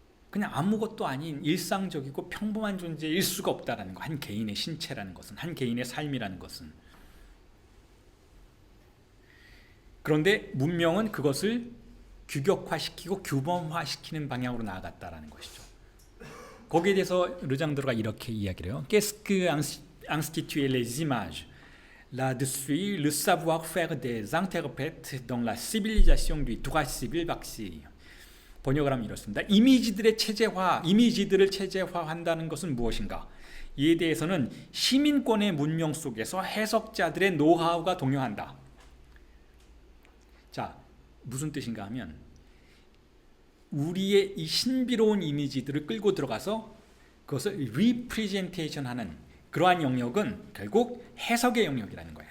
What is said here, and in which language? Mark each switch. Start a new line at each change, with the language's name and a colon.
Korean: 그냥 아무것도 아닌 일상적이고 평범한 존재일 수가 없다는 거. 한 개인의 신체라는 것은, 한 개인의 삶이라는 것은. 그런데 문명은 그것을 규격화시키고 규범화시키는 방향으로 나아갔다는 것이죠. 거기에 대해서 르장드로가 이렇게 이야기를 해요.
French: Qu'est-ce que instituer les images? Là-dessus, le savoir-faire des interprètes dans la civilisation du droit civil vacille.
Korean: 번역을 하면 이렇습니다. 이미지들을 체제화한다는 것은 무엇인가? 이에 대해서는 시민권의 문명 속에서 해석자들의 노하우가 동요한다. 자, 무슨 뜻인가 하면 우리의 이 신비로운 이미지들을 끌고 들어가서 그것을 리프레젠테이션하는 그러한 영역은 결국 해석의 영역이라는 거예요.